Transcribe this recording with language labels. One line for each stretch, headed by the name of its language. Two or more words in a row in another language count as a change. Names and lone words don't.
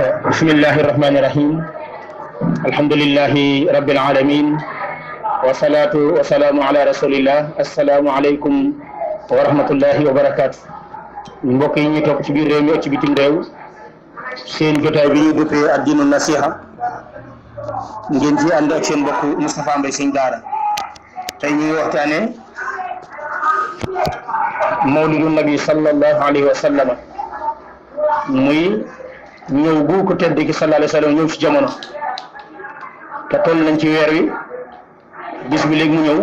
Arabic: بسم الله الرحمن الرحيم الحمد لله رب العالمين والصلاة والسلام على رسول الله السلام عليكم ورحمة الله وبركاته
Wolof: mbokk yi ñu topp ci biir réew mi ak ci bitim réew seen jotaay bi ñu duppee addinu nasiha ngeen ci ànd ak seen mbokk Moustapha Mbaye Sëñ Daara tey ñuy waxtaane mawlidu nabi
Arabic: صلى الله عليه وسلم
Wolof: muy ñëw gu ko tedd ki
Arabic: صلى الله عليه وسلم
Wolof: ñëw ci jamono te toll nañ ci weer wi bis bi léegi mu ñëw